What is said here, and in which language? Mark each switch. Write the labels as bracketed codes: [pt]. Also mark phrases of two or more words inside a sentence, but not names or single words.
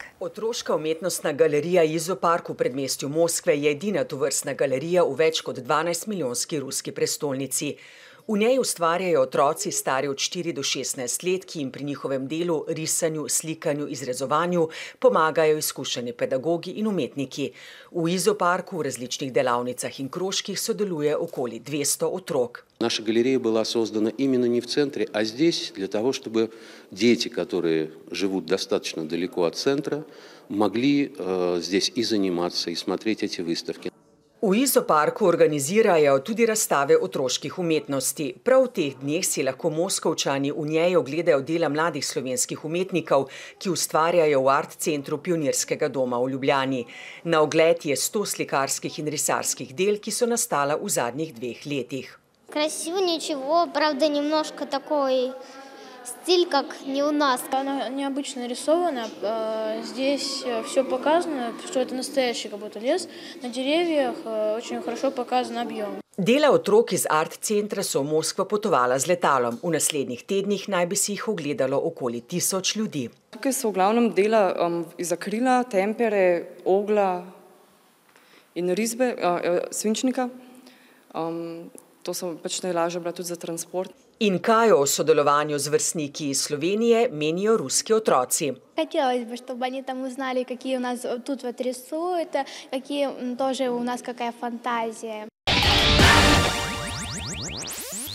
[sl] Otroška umetnostna galerija Izopark v predmestju Moskve je edina tovrstna galerija v več kot 12-milijonski ruski prestolnici. V njej ustvarjajo otroci stari od 4 do 16 let, ki jim pri njihovem delu, risanju, slikanju, izrezovanju pomagajo izkušeni pedagogi in umetniki. V Izoparku v različnih delavnicah in krožkih sodeluje okoli 200 otrok. [ru] Наша галерея была создана именно не в центре, а здесь для того, чтобы дети, которые живут достаточно далеко от центра, могли здесь и заниматься, и смотреть эти выставки. [sl] V Izoparku organizirajo tudi razstave otroških umetnosti. Prav v teh dneh si lahko Moskovčani v njej ogledajo dela mladih slovenskih umetnikov, ki ustvarjajo v Art centru Pionirskega doma v Ljubljani. Na ogled je 100 slikarskih in risarskih del, ki so nastala v zadnjih 2 letih. [ru] Красиво ничего, правда, немножко такой стиль, как не у нас. Она необычно нарисована, здесь все показано, что это настоящий как будто лес. На деревьях очень хорошо показан объем. [sl] Dela otrok iz Art centra so v Moskvo potovala z letalom. V naslednjih tednih naj bi si jih ogledalo okoli 1000 ljudi. Tukaj so v glavnem dela iz akrila, tempere, ogla in risbe, svinčnika. To so pač najlažje bila tudi za transport. In kaj o sodelovanju z vrstniki iz Slovenije menijo ruski otroci? [ru] Хотелось бы, чтобы они там узнали, какие у нас тут вот рисуют, какие тоже у нас какая фантазия.